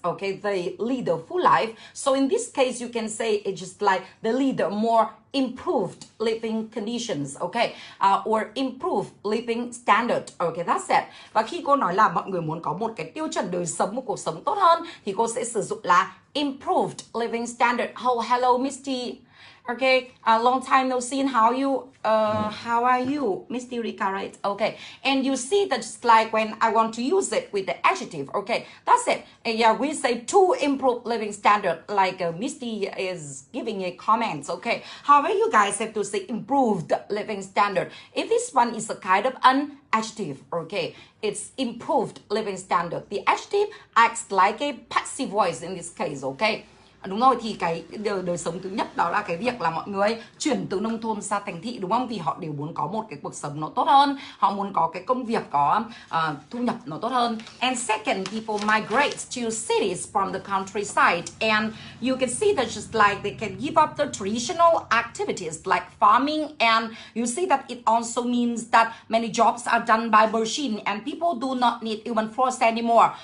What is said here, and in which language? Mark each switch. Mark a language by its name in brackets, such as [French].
[English] Okay, they lead a full life. So in this case, you can say it's just like they lead a more improved living conditions, okay, or improved living standard. Okay, that's it. [Vietnamese] Và khi cô nói là mọi người muốn có một cái tiêu chuẩn đời sống, một cuộc sống tốt hơn, thì cô sẽ sử dụng là [English] improved living standard. Oh, hello, Misty. Okay, a long time no see. How are you, Misty Rika, right? Okay, and you see that just like when I want to use it with the adjective, okay, that's it. And yeah, we say to improve living standard, like Misty is giving a comment, okay. However, you guys have to say improved living standard. If this one is a kind of an adjective, okay, it's improved living standard. The adjective acts like a passive voice in this case, okay. [Vietnamese] Đúng rồi, thì cái đời sống thứ nhất đó là cái việc là mọi người chuyển từ nông thôn sang thành thị, đúng không? Vì họ đều muốn có một cái cuộc sống nó tốt hơn, họ muốn có cái công việc có thu nhập nó tốt hơn. [English] And second, people migrate to cities from the countryside, and you can see that just like they can give up the traditional activities like farming, and you see that it also means that many jobs are done by machine and people do not need human force anymore.